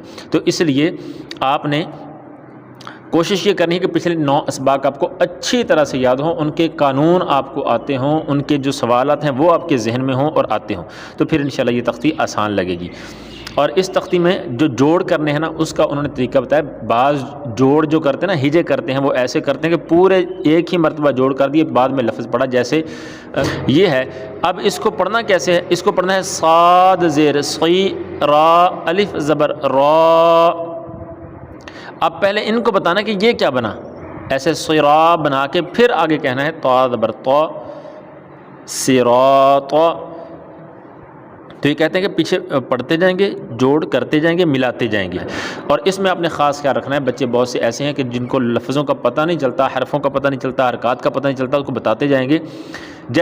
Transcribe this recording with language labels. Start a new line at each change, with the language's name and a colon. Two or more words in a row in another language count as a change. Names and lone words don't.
Urdu: تو اس لیے آپ نے کوشش یہ کرنی ہے کہ پچھلے 9 اسباق آپ کو اچھی طرح سے یاد ہوں، ان کے قانون آپ کو آتے ہوں، ان کے جو سوالات ہیں وہ آپ کے ذہن میں ہوں اور آتے ہوں، تو پھر انشاءاللہ یہ تختی آسان لگے گی۔ اور اس تختی میں جو جوڑ کرنے ہیں نا اس کا انہوں نے طریقہ بتایا۔ بعض جوڑ جو کرتے ہیں نا، ہجے کرتے ہیں، وہ ایسے کرتے ہیں کہ پورے ایک ہی مرتبہ جوڑ کر دیے، بعد میں لفظ پڑھا، جیسے یہ ہے۔ اب اس کو پڑھنا کیسے ہے؟ اس کو پڑھنا ہے صاد زیر صی را الف زبر را۔ اب پہلے ان کو بتانا کہ یہ کیا بنا، ایسے صرا بنا کے پھر آگے کہنا ہے طا زبر طا، صراط۔ تو یہ کہتے ہیں کہ پیچھے پڑھتے جائیں گے، جوڑ کرتے جائیں گے، ملاتے جائیں گے۔ اور اس میں آپ نے خاص خیال رکھنا ہے، بچے بہت سے ایسے ہیں کہ جن کو لفظوں کا پتہ نہیں چلتا، حرفوں کا پتہ نہیں چلتا، حرکات کا پتہ نہیں چلتا، اس کو بتاتے جائیں گے۔